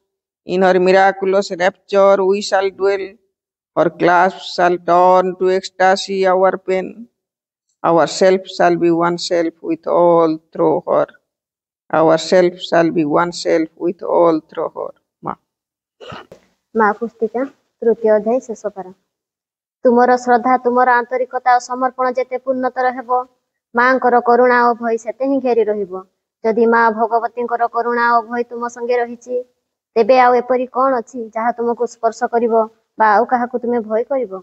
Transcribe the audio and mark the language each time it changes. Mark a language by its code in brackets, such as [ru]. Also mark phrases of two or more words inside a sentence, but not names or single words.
[en] In her miraculous rapture we shall dwell, her clasp shall turn to ecstasy our pain. Our self shall be one self with all through her. Our self shall be one self with all through her. Ma. [or] ମା ପୁସ୍ତିକା ତୃତୀୟ ଅଧ୍ୟାୟ ଶେଷ ପାରା। ତୁମର ଶ୍ରଦ୍ଧା ତୁମର ଆନ୍ତରିକତା ଓ ସମର୍ପଣ ଯେତେ ପୂର୍ଣ୍ଣତର ହେବ, ମାଙ୍କର କରୁଣା ଓ ଭୟ ସେତେ ହିଁ ଘେରି ରହିବ। ଯଦି ମା ଭଗବତୀଙ୍କର କରୁଣା ଓ ଭୟ ତୁମ ସଙ୍ଗେ ରହିଛି, ତେବେ ଆଉ ଏପରି କ'ଣ ଅଛି ଯାହା ତୁମକୁ ସ୍ପର୍ଶ କରିବ ବା ଆଉ କାହାକୁ ତୁମେ ଭୟ କରିବ?